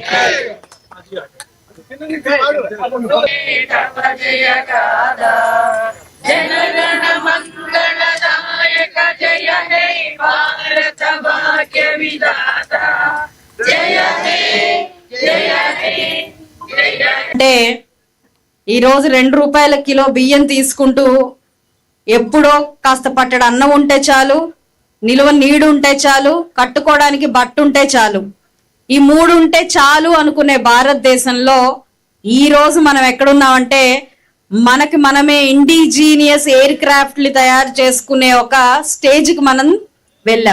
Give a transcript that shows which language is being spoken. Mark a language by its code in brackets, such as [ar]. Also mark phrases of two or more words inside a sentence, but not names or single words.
[bn] जनगण मंगलदायक जय हे भारत भाग्य विधाता जय हे जय हे जय। [te] అంటే ఈ రోజు 2 రూపాయల కిలో బియ్యం తీసుకుంటూ ఎప్పుడో కాస్త పట్టడు అన్నం ఉంటే చాలు, నిలువ నీడు ఉంటే చాలు, కట్టుకోవడానికి బట్ట ఉంటే చాలు, ఈ 3 ఉంటే చాలు అనుకునే భారతదేశంలో ఈ రోజు మనం ఎక్కడున్నామంటే మనకి మనమే [en] indigenous aircrafts [te] తయారు చేసుకునే ఒక స్టేజ్కి మనం వెళ్ళాం.